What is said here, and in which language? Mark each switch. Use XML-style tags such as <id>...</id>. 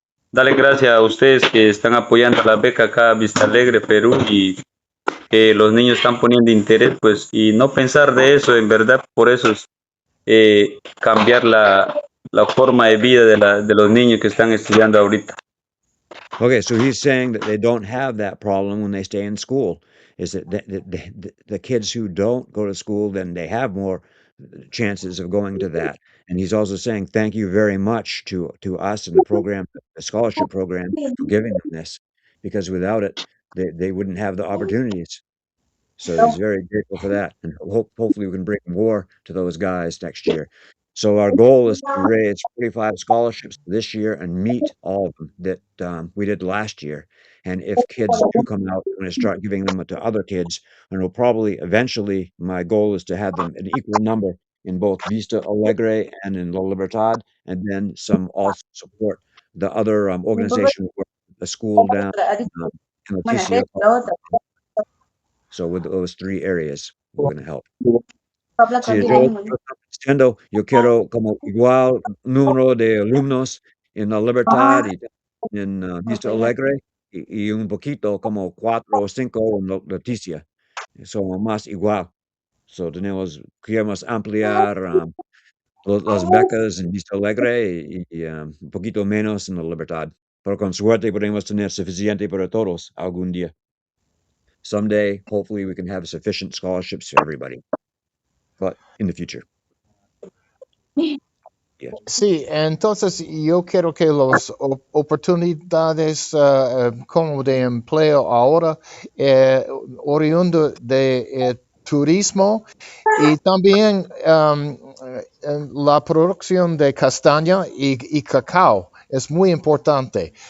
<es>Dale gracias a ustedes que están apoyando la beca acá a Vista Alegre, Perú, y que los niños están poniendo interés, pues, y no pensar de eso, en verdad, por eso es cambiar la forma de vida de los niños que están estudiando ahorita.</es> <en>Okay, so he's saying that they don't have that problem when they stay in school. Is that the kids who don't go to school, then they have more chances of going to that. And he's also saying thank you very much to us and the program, the scholarship program, for giving them this, because without it, they wouldn't have the opportunities. So he's very grateful for that, and hopefully we can bring more to those guys next year. So our goal is to raise 45 scholarships this year and meet all of them that we did last year. And if kids do come out, we're going to start giving them to other kids, and we'll probably eventually. My goal is to have them an equal number in both Vista Alegre and in La Libertad, and then some also support the other organization, the school down um, in Leticia. So with those 3 areas, we're gonna help.</en> <es>Si yo estaba diciendo, yo quiero como igual número de alumnos en La Libertad y en Vista Alegre y un poquito como 4 o 5 en Leticia. Somos más igual. So queremos ampliar las becas en Vista Alegre y, un poquito menos en La Libertad. Pero con suerte podemos tener suficiente para todos algún día.</es> <en>Someday, hopefully, we can have sufficient scholarships for everybody. But in the future, yeah.</en> <es>Sí, entonces yo quiero que las oportunidades como de empleo ahora oriundo de turismo y también la producción de castaña y cacao es muy importante.</es>